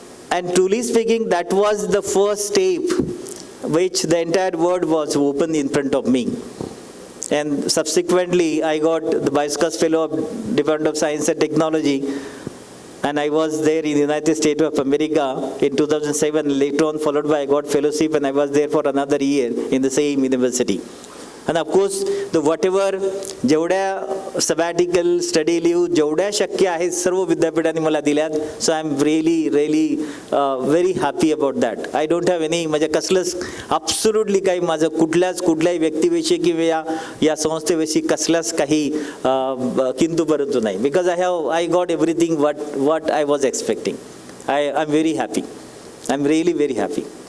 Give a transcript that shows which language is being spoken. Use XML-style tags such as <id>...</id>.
<en>And truly speaking, that was the first step which the entire world was open in front of me. And subsequently, I got the Bioscas Fellow of Department of Science and Technology, and I was there in the United States of America in 2007. Later on, followed by I got fellowship, and I was there for another year in the same university. And of course, the whatever</en> <mr>जेवढ्या sabbatical study leave जेवढ्या शक्य आहेत सर्व विद्यापीठांनी मला दिल्यात.</mr> <en>So I am really very happy about that. I don't have any</en> <mr>म्हणजे कसलंच absolutely काही माझं कुठल्याही व्यक्तीविषयी किंवा या संस्थेविषयी कसलाच काही किंतु परंतु नाही.</mr> <en>Because I got everything what I was expecting. I'm very happy. I'm really very happy.</en>